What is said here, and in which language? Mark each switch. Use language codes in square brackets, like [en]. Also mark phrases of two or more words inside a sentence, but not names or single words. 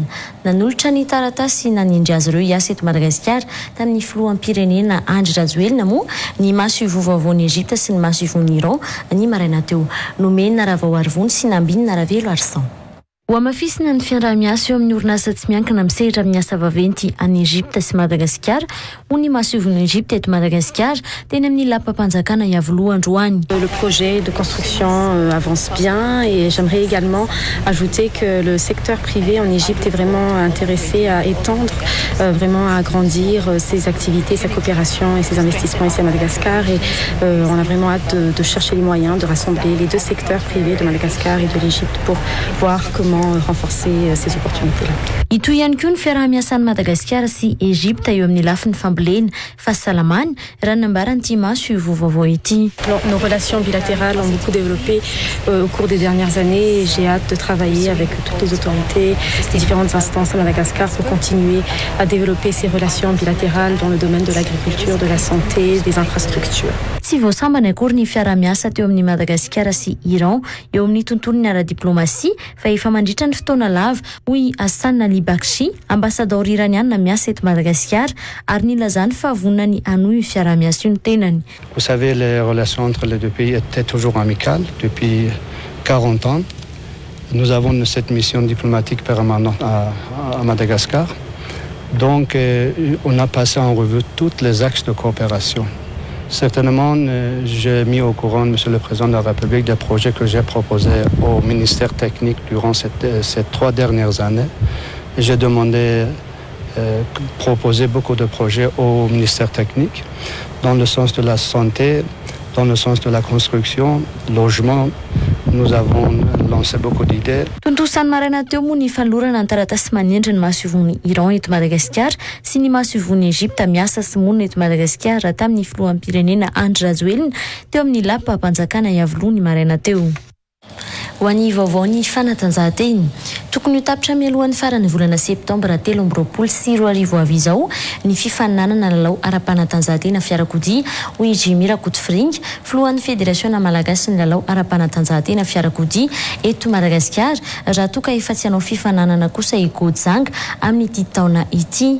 [mg] Nanolotra ny taratasy nanindry azy ireo hiasa eto Madagasikara tamin'ny filoham-pirenena Andry Rajoelina moa ny maso ivo vaovaon'ny Egypte sy ny maso ivon'ny Iran ny maraina teo. Nomena Ravao Arivony sy Nambinina Ravelo Arsan. ho amafisina ny fiarah-miasa eo amin'ny orinasa tsy miankina misehatra amin'ny asa vaventy any Egypte sy Madagasikara ho ny mahasovon'ny Egypte eto Madagasikara teny amin'ny lapam-panjakana iavoloha androany. [fr] Le projet de construction avance bien et j'aimerais également ajouter que le secteur privé en Égypte est vraiment intéressé à étendre, vraiment à agrandir ses activités, sa coopération et ses investissements ici à Madagascar et on a vraiment hâte de chercher les moyens de rassembler les deux secteurs privés de Madagascar et de l'Égypte pour voir comment renforcer ces opportunités-là. [mg] Ito ihany koa ny fiarah-miasan'ny Madagasikara sy Egypte eo amin'ny lafin'ny fambolena, fahasalamana, raha nambaran'ity maso io vaovao ity. [fr] Nos relations bilatérales ont beaucoup développé au cours des dernières années et j'ai hâte de travailler avec toutes les autorités, les différentes instances à Madagascar pour continuer à développer ces relations bilatérales dans le domaine de l'agriculture, de la santé, des infrastructures. [mg] Tsy voasambana akory ny fiarah-miasa teo amin'ny Madagasikara sy Iran eo amin'ny tontolon'ny ara-diplomasia fa efa mandritra ny fotoana lava hoy Hassan Ali Bakshi, ambassadeur iraniana miasa eto Madagasikara ary nilazany fa vonany anohy fiarah-miasa io ny tenany. [fr] Vous savez, les relations entre les deux pays étaient toujours amicales depuis 40 ans. Nous avons cette mission diplomatique permanente à Madagascar. Donc, on a passé en revue tous les axes de coopération. Certainement, j'ai mis au courant, Monsieur le Président de la République, des projets que j'ai proposés au ministère technique durant ces 3 dernières années. J'ai demandé, proposer beaucoup de projets au ministère technique dans le sens de la santé, dans le sens de la construction, logement. Nous avons lancé beaucoup d'idées. [mg] Tontosany maraina teo moa ny fanolorana ny taratasy manendry ny mahasovon'ny Iran eto Madagasikara sy ny mahasovon'ny Egypte miasa sy monina eto Madagasikara tamin'ny filohan'ny pirenena Andry Rajoelina teo amin'ny lapam-panjakana iavoloha ny maraina teo. Ho an'ny vaovao ny fanatanjahantena, tokony ho tapitra mialohan'ny farany volana septambra 2024 avy izao ny fifaninanana lalao ara-panatanjahantena fiarakodia hoy Jimmy Rakotoviringa, filohan'ny Fédération Malagasy ny lalao ara-panatanjahantena fiarakodia eto Madagasikara raha toa ka efa tsy hanao fifaninanana kosa i Gojanga amin'ity taona ity.